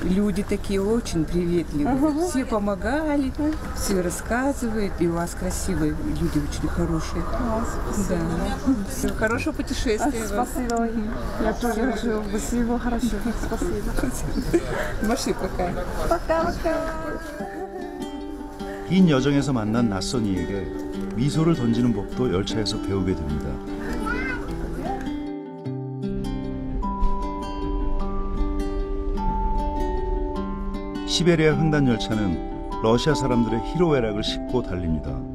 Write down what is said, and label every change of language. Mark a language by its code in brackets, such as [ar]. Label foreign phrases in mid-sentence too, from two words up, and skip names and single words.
[ru] Люди такие очень приветливые. Все помогали, все рассказывают. И у вас красивые люди, очень хорошие. Спасибо. Да. Все, хорошего путешествия. Спасибо. Я тоже хочу. Спасибо, хорошо. Спасибо. Маши, пока. Пока-пока. [ko] 긴 여정에서 만난 낯선 이에게 미소를 던지는 법도 열차에서 배우게 됩니다. 시베리아 횡단 열차는 러시아 사람들의 희로애락을 싣고 달립니다.